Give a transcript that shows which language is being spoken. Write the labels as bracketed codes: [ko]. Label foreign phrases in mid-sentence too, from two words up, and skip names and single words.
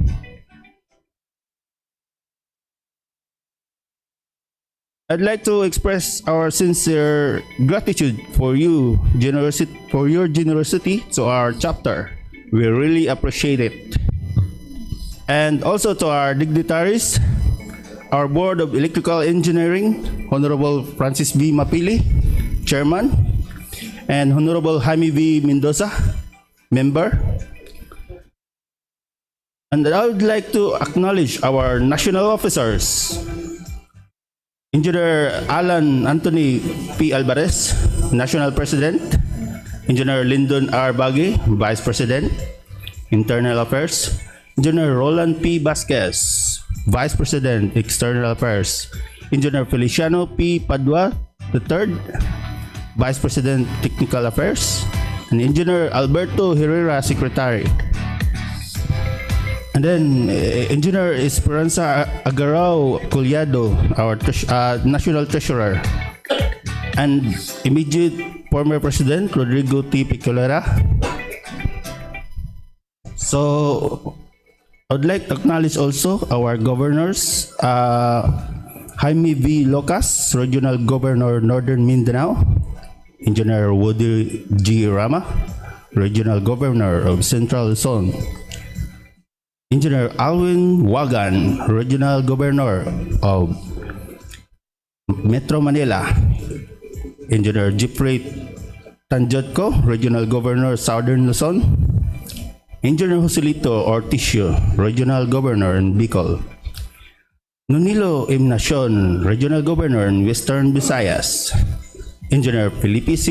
[en] I'd like to express our sincere gratitude for your generosity to our chapter. We really appreciate it. And also to our dignitaries, our Board of Electrical Engineering, Honorable Francis V. Mapili, Chairman, and Honorable Jaime V. Mendoza, Member. And I would like to acknowledge our national officers, Engineer Alan Anthony P. Alvarez, National President, Engineer Lyndon R. Bagui, Vice President, Internal Affairs, Engineer Roland P. Vasquez, Vice President, External Affairs, Engineer Feliciano P. Padua III, Vice President, Technical Affairs, and Engineer Alberto Herrera, Secretary. And then Engineer Esperanza Agarao Collado, our National Treasurer, and immediate former President Rodrigo T. Picolera. So I would like to acknowledge also our governors, Jaime V. Locas, Regional Governor Northern Mindanao, Engineer Woody G. Rama, Regional Governor of Central Luzon, Engineer Alwin Wagan, Regional Governor of Metro Manila, Engineer Jeffrey Tanjotco, Regional Governor Southern Luzon, Engineer Joselito Orticio, Regional Governor in Bicol, Nunilo Imnacion, Regional Governor in Western Visayas, Engineer Felipe C.